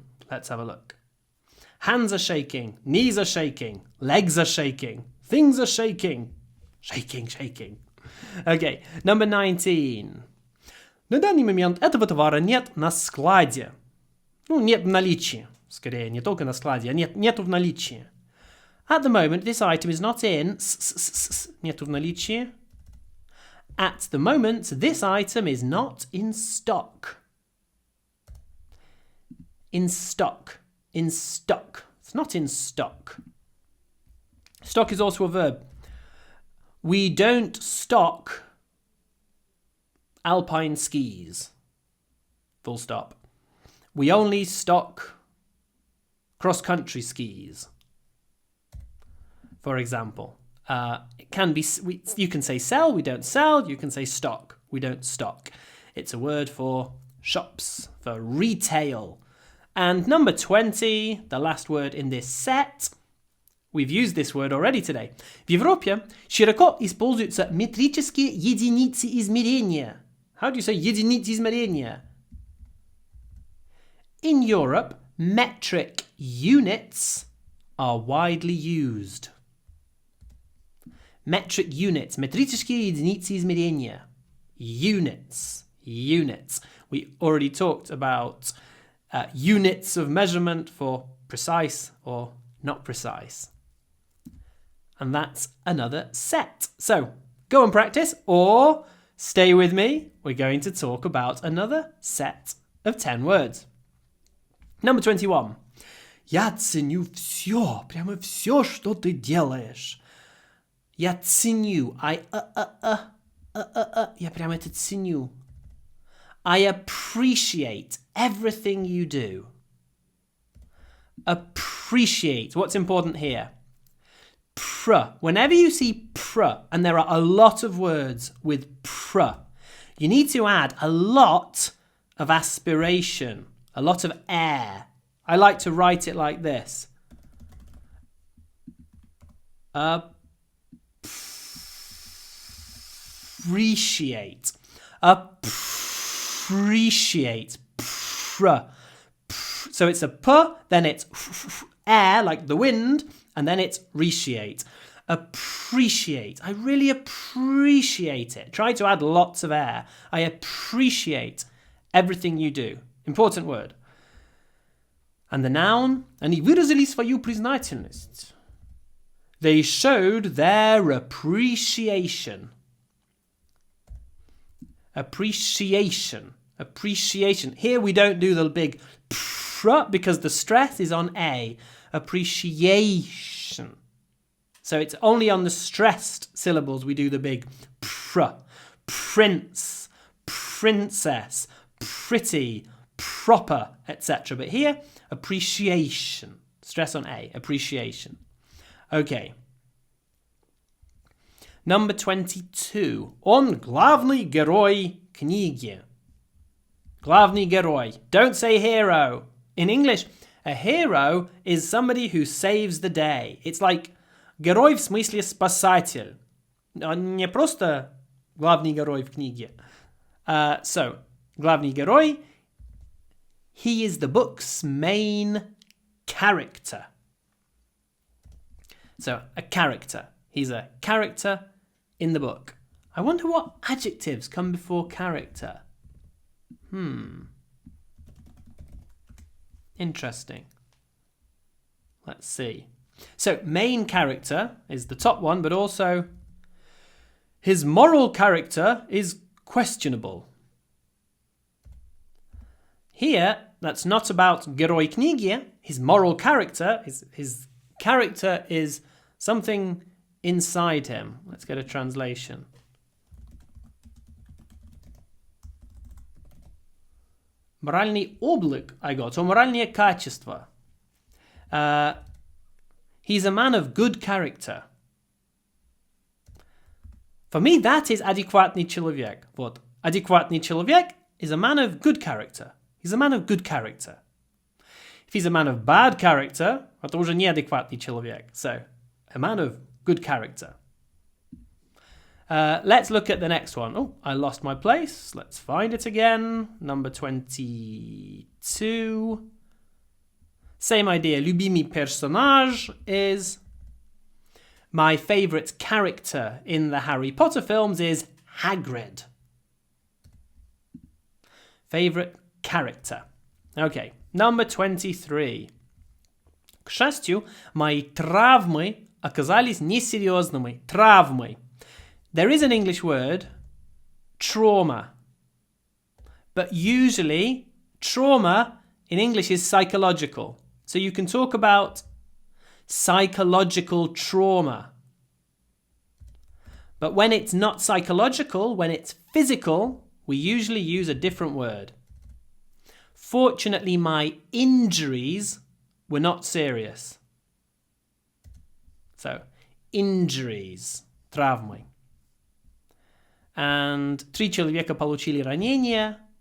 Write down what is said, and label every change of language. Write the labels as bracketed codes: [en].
[en] Let's have a look. Hands are shaking, knees are shaking, legs are shaking, things are shaking. Shaking, shaking. Okay, number 19. [ru] На данный момент этого товара нет на складе. Ну, нет в наличии. Скорее, не только на складе, а нету в наличии. [en] At the moment, this item is not in. [ru] Нету в наличии. [en] At the moment, this item is not in stock. In stock. In stock. It's not in stock. Stock is also a verb. We don't stock alpine skis. Full stop. We only stock cross-country skis. For example, it can be. You can say sell, we don't sell. You can say stock, we don't stock. It's a word for shops, for retail. And number 20, the last word in this set. We've used this word already today. [ru] В Европе широко используются метрические единицы измерения. [en] How do you say [ru] единицы измерения? [en] In Europe, metric units are widely used. Metric units, [ru] метрические единицы измерения. [en] Units, units. We already talked about units of measurement for precise or not precise. And that's another set. So go and practice or stay with me. We're going to talk about another set of 10 words. Number 21. [ru] Я ценю все, прямо все, что ты делаешь. Я ценю. Я прямо это ценю. [en] I appreciate everything you do. Appreciate. What's important here? Pr. Whenever you see pr, and there are a lot of words with pr, you need to add a lot of aspiration, a lot of air. I like to write it like this. Appreciate. Appreciate. Pr. So it's a p, then it's air, like the wind, and then it's appreciate. Appreciate. I really appreciate it. Try to add lots of air. I appreciate everything you do. Important word. And the noun, [ru] они выразили свою признательность. [en] They showed their appreciation. Appreciation. Appreciation. Here we don't do the big pr because the stress is on A. Appreciation. So it's only on the stressed syllables we do the big pr. Prince, princess, pretty, proper, etc. But here, appreciation. Stress on A. Appreciation. Okay. Number 22. [ru] Он главный герой книги. Главный герой. [en] Don't say hero. In English, a hero is somebody who saves the day. [ru] It's like герой в смысле спасатель. Не просто главный герой в книге. [en] So, [ru] главный герой, [en] he is the book's main character. So, a character. He's a character in the book. I wonder what adjectives come before character. Interesting. Let's see. So, main character is the top one, but also his moral character is questionable. Here, that's not about [ru] герой книги. [en] His moral character, his character is something inside him. Let's get a translation. [ru] Моральный облик, [en] I got, or [ru] моральные качества. [en] He's a man of good character. For me, that is [ru] адекватный человек. Вот. Адекватный человек [en] is a man of good character. He's a man of good character. If he's a man of bad character, [ru] это уже неадекватный человек. [en] So, a man of good character. Let's look at the next one. Oh, I lost my place. Let's find it again. Number 22. Same idea. [ru] Любимый персонаж is... [en] My favourite character in the Harry Potter films is Hagrid. Favourite character. Okay, number 23. [ru] К счастью, мои травмы оказались несерьезными. Травмы. [en] There is an English word, trauma. But usually, trauma in English is psychological. So you can talk about psychological trauma. But when it's not psychological, when it's physical, we usually use a different word. Fortunately, my injuries were not serious. So, injuries, [ru] травмы. And 3 человека получили ранения.